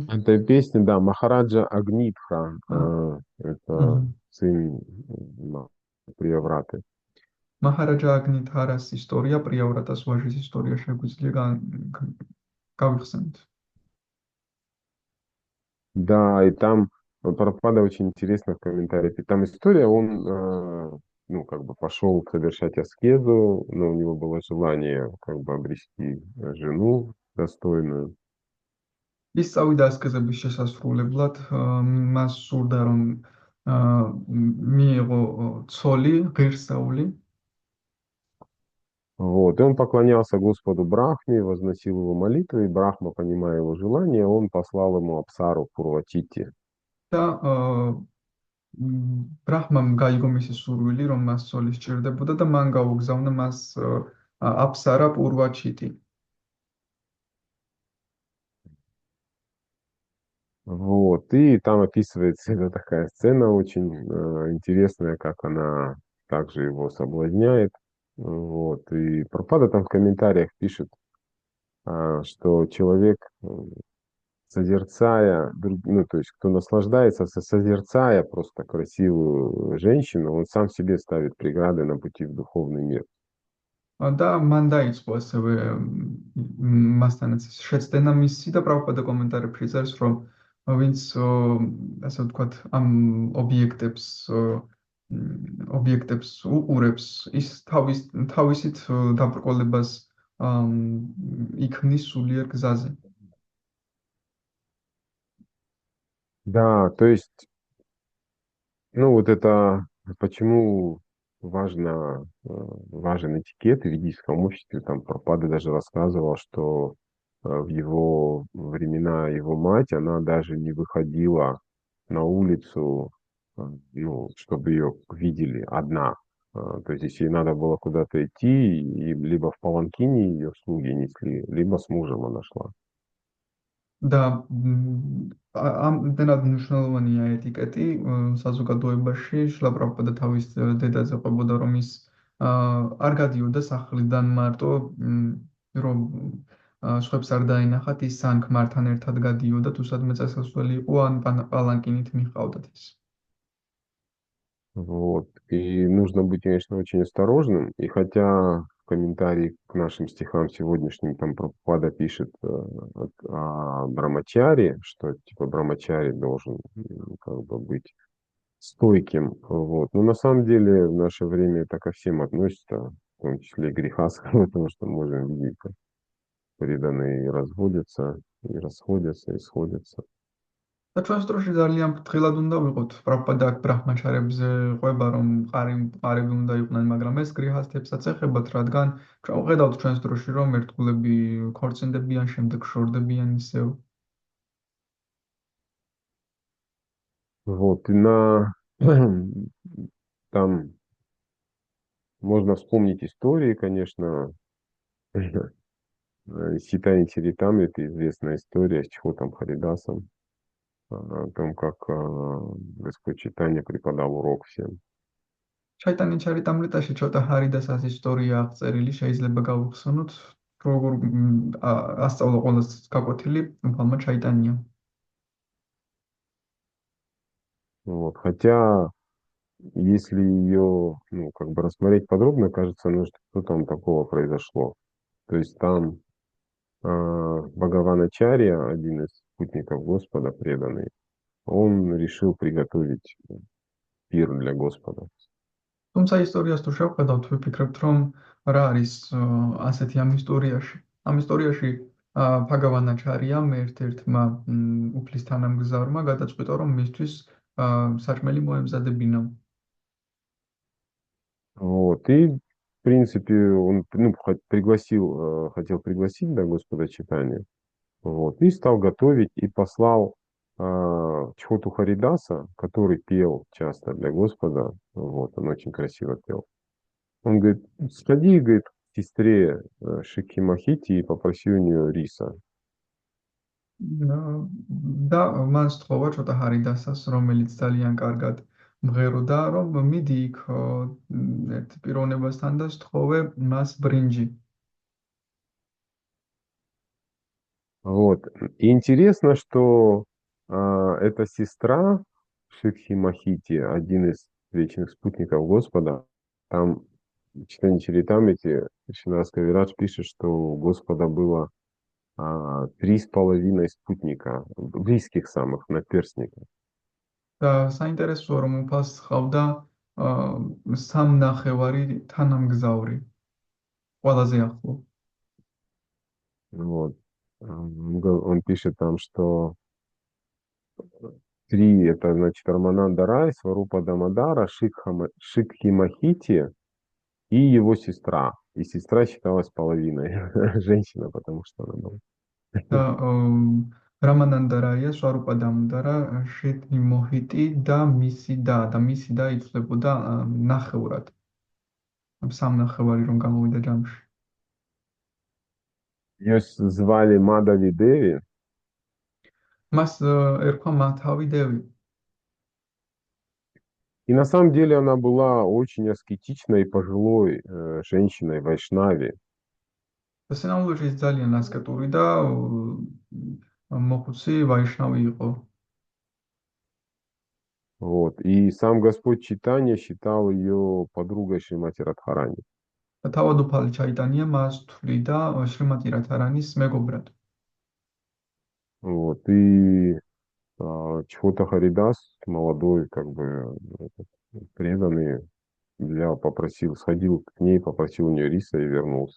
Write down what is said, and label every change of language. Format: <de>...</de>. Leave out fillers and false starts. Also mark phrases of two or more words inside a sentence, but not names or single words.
<ru>Эта песня, да, Махараджа Агнитха, это Мгм. сын Приявраты.</ru> <ka>Махараджа აგნიტხარას ისტორია, პრიავრატას ვოჟის история შეგვიძლია გავიხსენოთ.</ka> <ru>Да, и там Прабхупада очень интересно в комментариях. И там история, он, ну, как бы пошел совершать аскезу, но у него было желание, как бы, обрести жену достойную.</ru> <ka>ის წავიდა ასკეზების შესასრულებლად, მას სურდა რომ მიიღო ცოლი, ღირსეული.</ka> <ru>Вот, и он поклонялся Господу Брахме, возносил его молитвы, и Брахма, понимая его желание, он послал ему Апсару Пурвачити.</ru> <ka>და ბრაჰმამ გაიგო მისი სურვილი, რომ მას ცოლი სჭირდებოდა და მან გაუგზავნა მას აფსარა პურვაჩიტი.</ka> <ru>Вот, и там описывается эта такая сцена очень интересная, как она также его соблазняет. Вот, и Прабхупада там в комментариях пишет, что человек, созерцая, ну, то есть кто наслаждается, созерцая просто красивую женщину, он сам себе ставит преграды на пути в духовный мир.</ru> <ka>და მან დაიწყო ასევე მასთანაც შეცდენა მისი და პრაბჰუპადა კომენტარებში წერს, რომ ვინც ასე ვთქვათ, ამ ობიექტებს უყურებს, ის თავისით დაბრკოლებას იქმნის სულიერ გზაზე.</ka> <ru>Да, то есть, ну, вот это почему важен этикет в ведическом обществе? Там Прабхупада даже рассказывал, что в его времена его мать, она даже не выходила на улицу, ну, чтобы ее видели одна. То есть, если ей надо было куда-то идти, и либо в паланкине ее слуги несли, либо с мужем она шла.</ru> <ka>და ამდენად მნიშვნელოვანია ეტიკეტი საზოგადოებაში. შილა პრაბჰუპადა თავის დედაზე ყვებოდა, რომ ის არ გადიოდა სახლიდან მარტო, რომ სხვებს არ დაენახათ, ის ან ქმართან ერთად გადიოდა, თუ სადმე წასასვლელი იყო, ან პალანკინით მიჰყავდათ ის.</ka> <ru>Вот. И нужно быть, конечно, очень осторожным. И хотя в комментарии к нашим стихам сегодняшним там Прабхупада пишет о Брамачаре, что типа Брамачари должен как бы быть стойким. Вот. Но на самом деле в наше время это ко всем относится, в том числе и грехасхам, потому что можем видеть, как преданные и разводятся, и расходятся, и сходятся.</ru> <ka>და ჩვენს დროში ძალიან ფრთხილად უნდა ვიყოთ. პრაბჰუპადა აქ ბრაჰმაჩარებზე ყვება, რომ მყარები უნდა იყვნენ, მაგრამ ეს გრიჰასთებსაც ეხებათ, რადგან ჩვენ ვხედავთ ჩვენს დროში, რომ ერთგულები ქორწინდებიან, შემდეგ შორდებიან ისევ.</ka> <ru>Вот. И там можно вспомнить истории, конечно. Ситани Чаритамрит — это известная история с Чхотом Харидасом, о том, как Господь Чайтанья преподал урок всем.</ru> <ka>ჩაიტანი ჩარიტამრიტაში ცოტა ჰარიდასას ისტორია აღწერილი, შეიძლება გავხსენოთ, როგორ ასწავლა ყველას გაკვეთილი უფალმა ჩაიტანია.</ka> <ru>Вот. Хотя, если ее, ну, как бы рассмотреть подробно, кажется, ну, что там такого произошло. То есть там Бхагаваначарья, один из спутников Господа, преданный, он решил приготовить пир для Господа.</ru> <ka>თუმცა ისტორიას თუ შევხედავთ, ვიფიქრებთ, რომ რა არის ასეთი ამ ისტორიაში. ამ ისტორიაში ფაგავანაჩარიამ ერთ-ერთმა უფლის თანამგზავრმა გადაწყვიტა, რომ მისთვის საჭმელი მოემზადებინა.</ka> <ru>Вот. И, в принципе, он, ну, хотел пригласить, да, Господа Чайтанью. Вот. И стал готовить, и послал Чхоту Харидаса, который пел часто для Господа. Вот. Он очень красиво пел. Он говорит: сходи, говорит, к сестре Шикхи Махити и попроси у нее риса.</ru> <ka>და მან სთხოვა ცოტა ჰარიდასას, რომელიც ძალიან კარგად მღეროდა, რომ მიდი იქ ერთ პიროვნებასთან და სთხოვე მას ბრინჯი.</ka> <ru>Вот. И интересно, что эта сестра Шикхи Махити, один из вечных спутников Господа, там в читании Чаритамрити Шридас Кавирадж пишет, что у Господа было 3,5 спутника, близких самых, наперстников.</ru> <ka>და საინტერესოა, რომ უფალს ჰყავდა სამნახევარი თანამგზავრი, ყველაზე ახლო.</ka> <ru>Вот. Он пишет там, что 3 это, значит, Рамананда Рай, Сварупа Дамадара, Шикхи Махити и его сестра. И сестра считалась половиной женщина, потому что она была.</ru> <ka>და რამანანდა რაია, სვარუპა დამუდარა, შიტნი მოჰიტი და მისი და იცვლებოდა ნახევრად. სამნახევარი რომ გამოვიდა ჯამში.</ka> <ru>Ее звали Мадави Деви.</ru> <ka>მას ერქვა მათავი დევი.</ka> <ru>И на самом деле она была очень аскетичной и пожилой женщиной Вайшнави.</ru> <ka>სინამდვილეში ის ძალიან ასკეტური და მოხუცი ვაიშნავი იყო.</ka> <ru>Вот. И сам Господь Чайтанья считал ее подругой Шримати Радхарани.</ru> <ka>და თავად უფალი ჩაიტანია მას თვლიდა შრიმატი რათარანის მეგობრად.</ka> <ru>Вот. И Чхота Харидас, молодой, как бы преданный, сходил к ней, попросил у нее риса и вернулся.</ru>